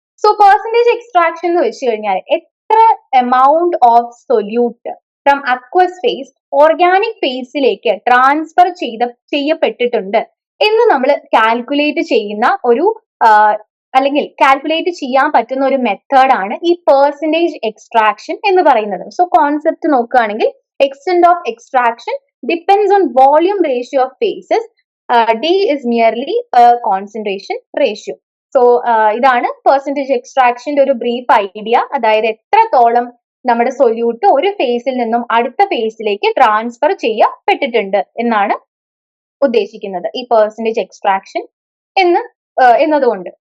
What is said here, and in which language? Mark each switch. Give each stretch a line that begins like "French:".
Malayalam: So percentage extraction എന്ന് വെച്ച് കഴിഞ്ഞാൽ എത്ര amount of solute from aqueous face organic ഫേസിലേക്ക് transfer ചെയ്യപ്പെട്ടിട്ടുണ്ട് എന്ന് നമ്മൾ കാൽക്കുലേറ്റ് ചെയ്യുന്ന ഒരു അല്ലെങ്കിൽ കാൽക്കുലേറ്റ് ചെയ്യാൻ പറ്റുന്ന ഒരു മെത്തേഡാണ് ഈ പെർസെന്റേജ് എക്സ്ട്രാക്ഷൻ എന്ന് പറയുന്നത്. സോ കോൺസെപ്റ്റ് നോക്കുകയാണെങ്കിൽ
English: extent of extraction depends on volume ratio of phases. D is merely a concentration ratio.
Malayalam: So ഇതാണ് പെർസെന്റേജ് എക്സ്ട്രാക്ഷന്റെ ഒരു ബ്രീഫ് ഐഡിയ. അതായത് എത്രത്തോളം നമ്മുടെ സൊല്യൂട്ട് ഒരു ഫേസിൽ നിന്നും അടുത്ത ഫേസിലേക്ക് ട്രാൻസ്ഫർ ചെയ്യപ്പെട്ടിട്ടുണ്ട് എന്നാണ് ഉദ്ദേശിക്കുന്നത് ഈ പെർസെന്റേജ് എക്സ്ട്രാക്ഷൻ എന്നതുകൊണ്ട്.